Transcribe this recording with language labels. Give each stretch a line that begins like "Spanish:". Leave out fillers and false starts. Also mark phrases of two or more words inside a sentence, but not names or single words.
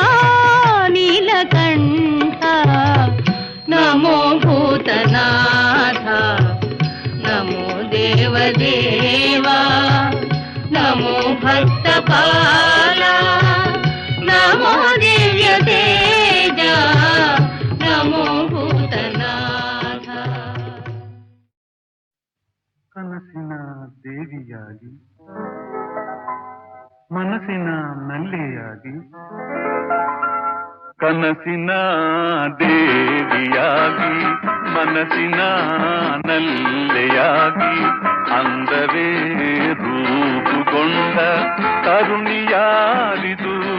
Telugu: నీలకంఠ నమో భూతనాథ నమో దేవదేవా నమో భక్తపాల నమో దివ్య తేజ నమో భూతనాథ.
Kannada: ಕನಸಿನ ದೇವಿಯಾಗಿ ಮನಸ್ಸಿನ ನಲ್ಲೆಯಾಗಿ ಕನಸಿನ ದೇವಿಯಾಗಿ ಮನಸ್ಸಿನ ನಲ್ಲೆಯಾಗಿ ಅಂದವೇ ರೂಪುಗೊಂಡ ಕರುಣಿಯಾರಿದು